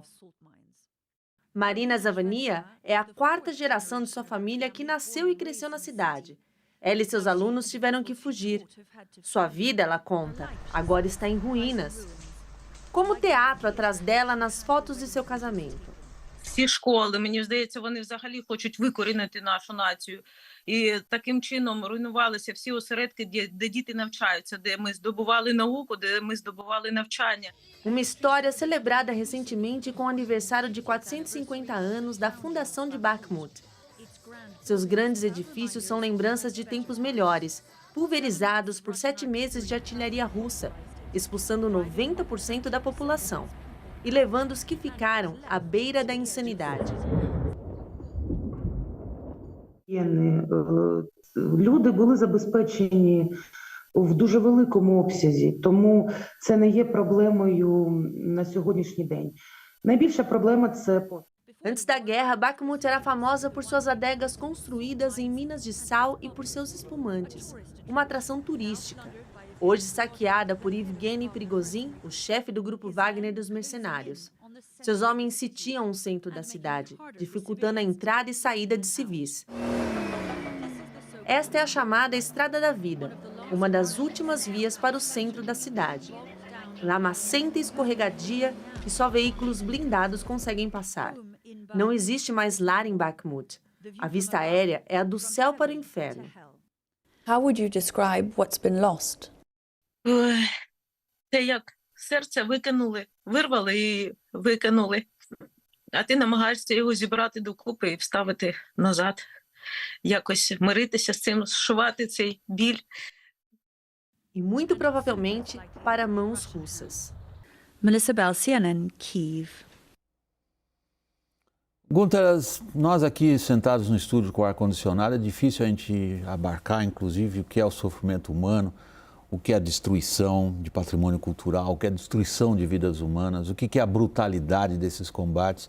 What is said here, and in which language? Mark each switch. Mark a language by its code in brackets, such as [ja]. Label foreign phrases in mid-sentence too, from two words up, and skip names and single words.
[pt] Marina Zavania é a 4ª geração de sua família que nasceu e cresceu na cidade. Ela e seus alunos tiveram que fugir. Sua vida, ela conta, agora está em ruínas. Como o teatro atrás dela nas fotos de seu casamento. [uk] Всі школи, мені здається, вони взагалі хочуть викорінити нашу націю. І таким чином руйнувалися всі осередки, де діти навчаються, де ми здобували науку, де ми здобували навчання. [pt] Uma história celebrada recentemente com o aniversário de 450 anos da fundação de Bakhmut. Seus grandes edifícios são lembranças de tempos melhores, pulverizados por 7 meses de artilharia russa, expulsando 90% da população e levando os que ficaram à beira da insanidade. [uk] Люди були забезпечені в дуже великому обсязі, тому це не є проблемою на сьогоднішній день. Найбільша проблема – це... [pt] Antes da guerra, Bakhmut era famosa por suas adegas construídas em minas de sal e por seus espumantes, uma atração turística. Hoje saqueada por Evgeny Prigozhin, o chefe do grupo Wagner dos mercenários. Seus homens sitiam o centro da cidade, dificultando a entrada e saída de civis. Esta é a chamada Estrada da Vida, uma das últimas vias para o centro da cidade. Lamacenta e escorregadia e só veículos blindados conseguem passar. Não existe mais lar em Bakhmut. A vista aérea é a do céu para o inferno. [en] How would you describe what's been lost? [uk] Це як серце викинули, вирвали і викинули. А ти намагаєшся його зібрати докупи і вставити назад. Якось миритися з цим, зшивати цей біль. [pt] E muito provavelmente para mãos russas. Melissa Bell, CNN, Kyiv. Gunther, nós aqui sentados no estúdio com ar-condicionado, é difícil a gente abarcar, inclusive, o que é o sofrimento humano, o que é a destruição de patrimônio cultural, o que é a destruição de vidas humanas, o que é a brutalidade desses combates.